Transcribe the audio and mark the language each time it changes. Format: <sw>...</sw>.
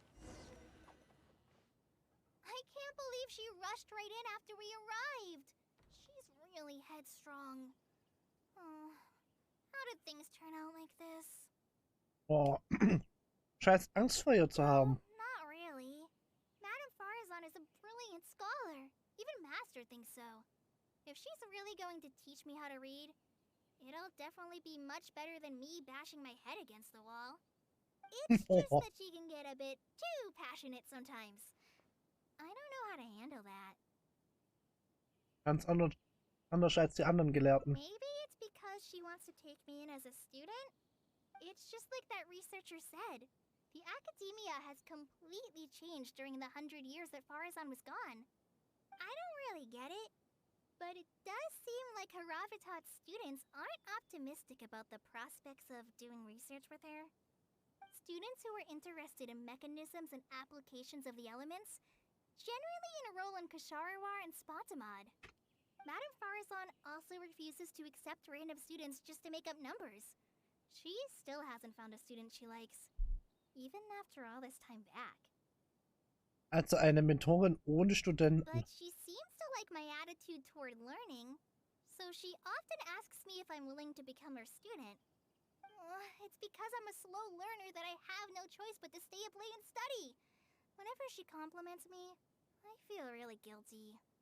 <en>I can't believe she rushed right in after we arrived. She's really headstrong. Oh, how did things turn out like this?</en> <de>Oh, scheiß Angst vor ihr zu haben.</de> <en>Not really. Madame Faruzan is a brilliant scholar. Even Master thinks so. If she's really going to teach me how to read, it'll definitely be much better than me bashing my head against the wall. It's just that she can get a bit too passionate sometimes. I don't know how to handle that.</en> <de>Ganz anders als die anderen Gelehrten.</de> <en>Maybe it's because she wants to take me in as a student? It's just like that researcher said. The academia has completely changed during the 100 years that Faruzan was gone. I don't really get it, but it does seem like Haravitat's students aren't optimistic about the prospects of doing research with her. Students who are interested in mechanisms and applications of the elements generally enroll in Kasharawar and Spotamod. Madame Faruzan also refuses to accept random students just to make up numbers. She still hasn't found a student she likes, even after all this time back.</en> <de>Also eine Mentorin ohne Studenten.</de> <en>But she seems to like my attitude toward learning, so she often asks me if I'm willing to become her student. It's because I'm a slow learner that I have no choice but to stay up late and study. Whenever she compliments me, I feel really guilty.</en>